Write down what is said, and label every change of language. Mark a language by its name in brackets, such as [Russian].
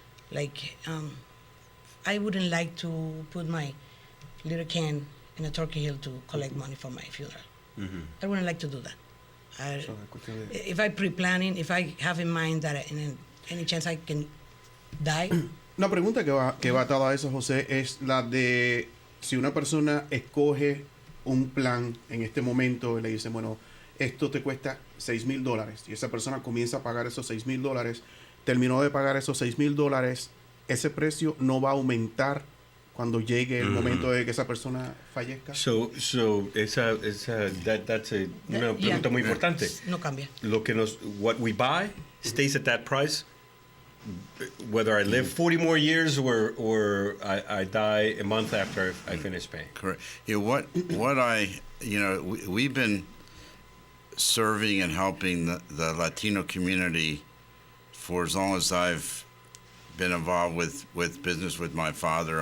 [English] Like, I wouldn't like to put my little can in a turkey hill to collect money for my funeral. I wouldn't like to do that. If I pre-planning, if I have in mind that in any chance I can die, [Spanish] Una pregunta que va atada a eso, José, es la de si una persona escoge un plan en este momento y le dice, bueno, esto te cuesta $6,000, y esa persona comienza a pagar esos $6,000, terminó de pagar esos $6,000, ese precio no va a aumentar cuando llegue el momento de que esa persona fallezca. [English] So that's [Spanish] una pregunta muy importante. no cambia. [English] What we buy stays at that price, whether I live 40 more years or I die a month after I finish paying. Correct. We've been serving and helping the Latino community for as long as I've been involved with business with my father.